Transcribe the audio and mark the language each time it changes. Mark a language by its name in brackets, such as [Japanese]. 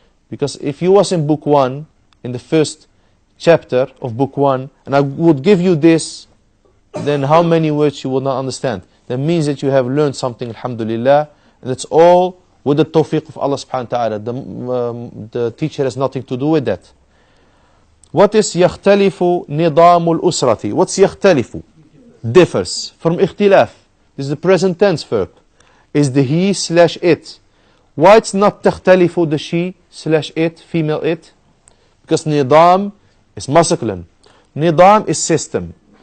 [English] Because if you was in book 1, in the first chapter of book 1, and I would give you this, then how many words you will not understand? That means that you have learned something, alhamdulillah. And it's all with the tawfiq of Allah subhanahu wa ta'ala. The teacher has nothing to do with that. What is [Arabic] يختلف نظام الأسرة? [English] What's يختلف? Differs. From اختلاف. This is the present tense verb. Is the he slash it. Why it's not تختلف, the she slash it, female it? Because نظام is masculine. نظام is system.